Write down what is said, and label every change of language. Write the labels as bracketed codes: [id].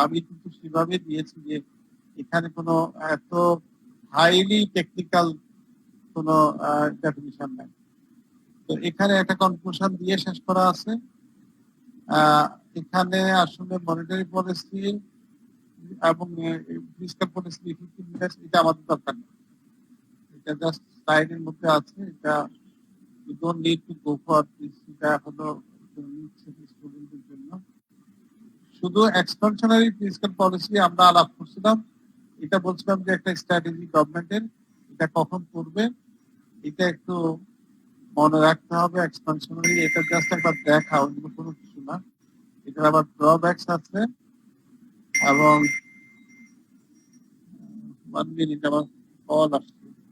[bn] আমি কিন্তু সেভাবে দিয়েছি যে এখানে কোনো এত হাইলি টেকনিক্যাল কোনো ডেফিনিশন নাই। তো এখানে একটা কনক্লুশন দিয়ে শেষ করা আছে। এখানে আসলে মনিটারি পলিসি এবং ফিসক্যাল পলিসি এটা আমাদের দরকার নেই, এটা জাস্ট স্লাইডের মধ্যে আছে। এটা [en] you don't need to go for this, [bn] এটা হলো স্টুডেন্টদের জন্য। শুধু এক্সপানশনারি ফিসক্যাল পলিসি আমরা আলাপ করছিলাম, এটা বলছিলাম যে একটা স্ট্র্যাটেজি গভর্নমেন্টের, এটা কখন করবে এটা একটু মনে রাখতে হবে। এক্সপানশনারি এটা জাস্ট একবার দেখা, অন্য কোনো কিছু না। এটার আবার ড্রব্যাকস আছে। এবং 1 মিনিট, আমার কল আসছে।